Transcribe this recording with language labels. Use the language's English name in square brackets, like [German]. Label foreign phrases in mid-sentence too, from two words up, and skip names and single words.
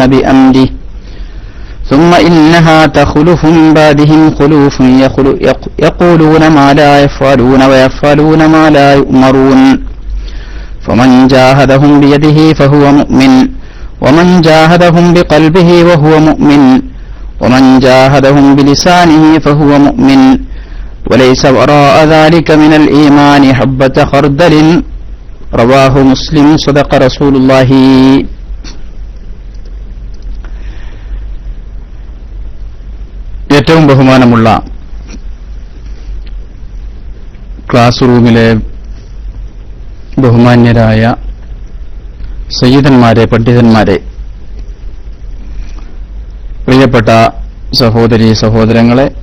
[Arabic] بأمره ثم إنها تخلف من بعدهم خلوف يقولون ما لا يفعلون ويفعلون ما لا يؤمرون فمن جاهدهم بيده فهو مؤمن ومن جاهدهم بقلبه وهو مؤمن ومن جاهدهم بلسانه فهو مؤمن وليس وراء ذلك من الإيمان حبة خردل رواه مسلم صدق رسول الله. [Malayalam] ഏറ്റവും ബഹുമാനമുള്ള ക്ലാസ് റൂമിലെ ബഹുമാന്യരായ സയ്യിദന്മാരെ, പണ്ഡിതന്മാരെ, പ്രിയപ്പെട്ട സഹോദരീ സഹോദരങ്ങളെ,